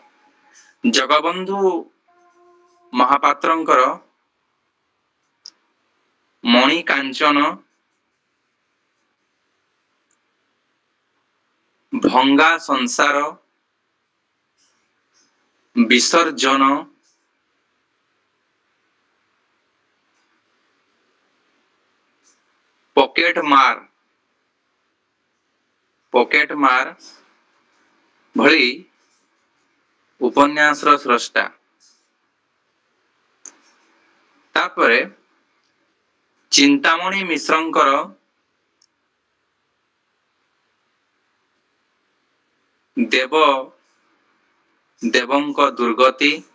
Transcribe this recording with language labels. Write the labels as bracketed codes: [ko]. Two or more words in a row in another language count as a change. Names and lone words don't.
[or] ଜଗବନ୍ଧୁ ମହାପାତ୍ରଙ୍କର ମଣି କାଞ୍ଚନ, ଭଙ୍ଗା ସଂସାର, ବିସର୍ଜନ, ପକେଟ ମାର, ପକେଟ ମାର ଭଳି ଉପନ୍ୟାସର ସ୍ରଷ୍ଟା। ତାପରେ ଚିନ୍ତାମଣି ମିଶ୍ରଙ୍କର ଦେବ ଦେବଙ୍କ ଦୁର୍ଗତି,